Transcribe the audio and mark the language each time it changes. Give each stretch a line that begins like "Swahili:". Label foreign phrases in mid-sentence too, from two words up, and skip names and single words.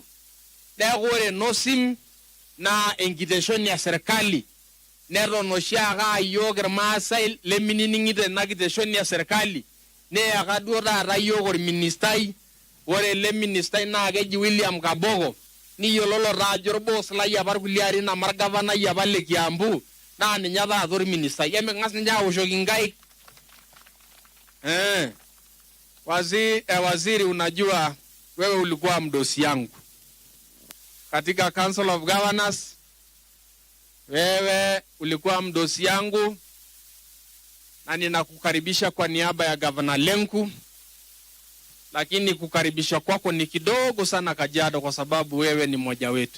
Masai: Neeku ore NOSIM naa enkiteshoni e serkali, neton oshiake aa yiok irmaasai leminining'ito ina kiteshoni e serkali, neeka duo taata yiok orministai, ore ele ministai naa keji William Kabogo, niyiololo taa ajo orboos lai apa irkulie arin ama orgavanai apa le Kiambu, naa ninye taata orministai. Emiking'as ninye aoshoki nkaik.
Swahili: Waziri, unajua wewe ulikuwa mdosi yangu katika Council of Governors, wewe ulikuwa mdosi yangu, na ninakukaribisha kwa niaba ya Governor Lenku, lakini kukaribisha kwako ni kidogo sana Kajiado kwa sababu wewe ni mmoja wetu.